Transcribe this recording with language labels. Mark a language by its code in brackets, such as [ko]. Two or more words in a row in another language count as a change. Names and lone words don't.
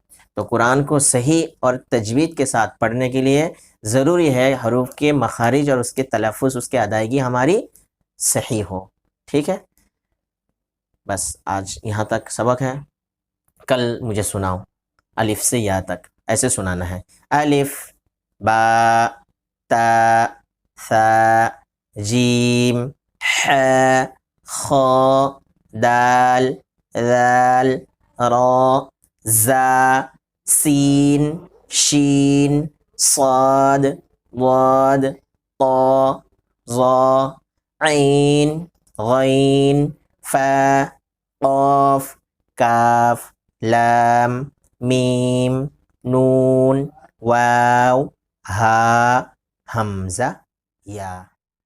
[ur] تو قرآن کو صحیح اور تجوید کے ساتھ پڑھنے کے لیے ضروری ہے حروف کے مخارج اور اس کے تلفظ، اس کے ادائیگی ہماری صحیح ہو. ٹھیک ہے، بس آج یہاں تک سبق ہے. کل مجھے سناؤ الف سے یا تک، ایسے سنانا ہے. [ar] الف با تا ثا جیم ح خ دال ذال را زا سین شین صاد ضاد طا ظا عین غین فا قاف کاف لام میم نون واو ہا حمزہ یا.